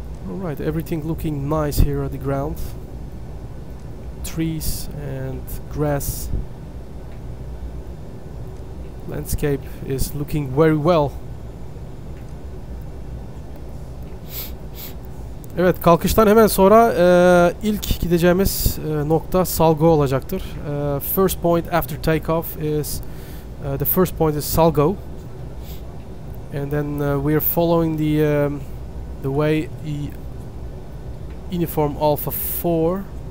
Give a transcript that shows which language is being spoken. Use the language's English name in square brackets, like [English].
[English] Alright, everything looking nice here at the ground. Trees and grass. Landscape is looking very well. [Turkish] Evet, kalkıştan hemen sonra ilk gideceğimiz nokta SALGO olacaktır. [English] First point after takeoff is the first point is SALGO, and then we are following the way uniform Alpha 4.